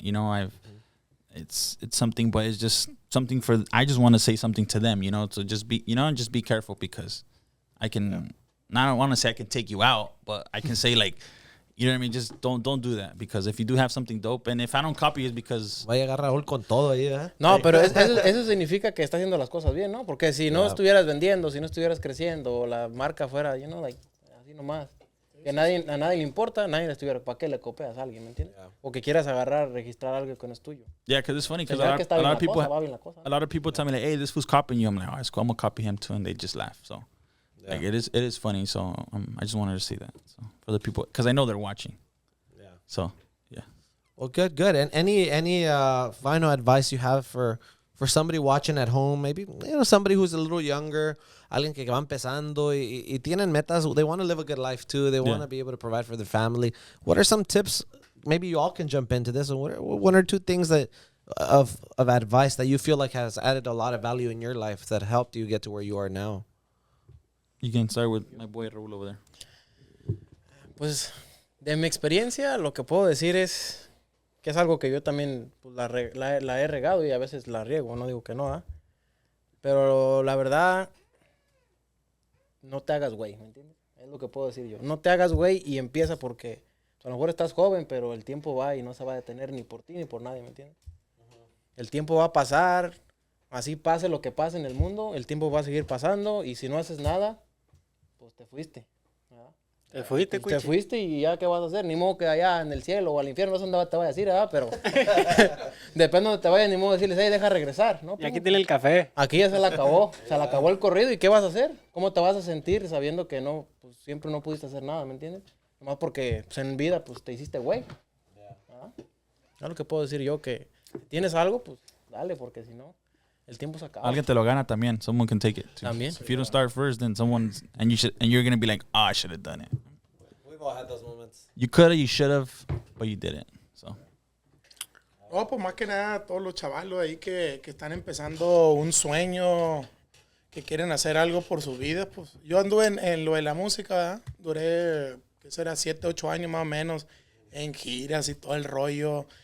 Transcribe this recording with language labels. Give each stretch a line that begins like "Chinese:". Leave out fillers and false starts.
English: You know, it's something, but it's just something I just want to say something to them, you know, to just be, you know, and just be careful because I don't want to say I can take you out, but I can say like, you know what I mean? Just don't do that because if you do have something dope, and if I don't copy it's because...
Spanish: Va a llegar Raúl con todo ahí, ¿eh? No, pero eso significa que está haciendo las cosas bien, ¿no? Porque si no estuvieras vendiendo, si no estuvieras creciendo, o la marca fuera, you know, like, así nomás. Que a nadie le importa, nadie le estuviera. ¿Para qué le copias a alguien, me entiendes? Yeah. O que quieras registrar algo que no es tuyo.
English: Yeah, because it's funny because a lot of people tell me like, hey, this fool's copying you. I'm like, oh, it's cool. I'm gonna copy him too, and they just laugh. So, like, it is funny. So, I just wanted to see that for the people because I know they're watching. Yeah. So, yeah. Well, good. And any final advice you have for somebody watching at home? Maybe somebody who's a little younger.
Spanish: Alguien que va empezando y tienen metas.
English: They want to live a good life too. They want to be able to provide for their family. What are some tips? Maybe you all can jump into this. What are one or two things that of advice that you feel like has added a lot of value in your life that helped you get to where you are now? You can start with my boy Raúl over there.
Spanish: Pues de mi experiencia, lo que puedo decir es que es algo que yo también pues, la he regado y a veces la riego. No digo que no, ¿eh? Pero la verdad... No te hagas güey, ¿me entiendes? Es lo que puedo decir yo. No te hagas güey y empieza porque a lo mejor estás joven, pero el tiempo va y no se va a detener ni por ti ni por nadie, ¿me entiendes? El tiempo va a pasar, así pase lo que pase en el mundo, el tiempo va a seguir pasando y si no haces nada, pues te fuiste. ¿verdad? Te fuiste y ya qué vas a hacer, ni modo que allá en el cielo o al infierno, no sé dónde te vaya a decir, ¿verdad? Pero depende de donde te vayas, ni modo de decirles, hey, deja regresar, ¿no? Y aquí tiene el café. Aquí ya se le acabó el corrido, ¿y qué vas a hacer? ¿Cómo te vas a sentir sabiendo que no, pues siempre no pudiste hacer nada, ¿me entiendes? Nomás porque pues, en vida, pues te hiciste güey. ¿verdad? Es lo que puedo decir yo, que tienes algo, pues dale, porque si no, el tiempo se acaba. Alguien te lo gana también.
English: Someone can take it too.
Spanish: También.
English: So if you don't start first, then someone's and you're gonna be like, oh, I should have done it. We've all had those moments. You coulda, you should have, but you didn't. So.
Spanish: No, pues más que nada todos los chavalos ahí que están empezando un sueño, que quieren hacer algo por su vida. Pues yo anduve en lo de la música, ¿verdad? Duré, ¿qué será? 7, 8 años más o menos en giras y todo el rollo.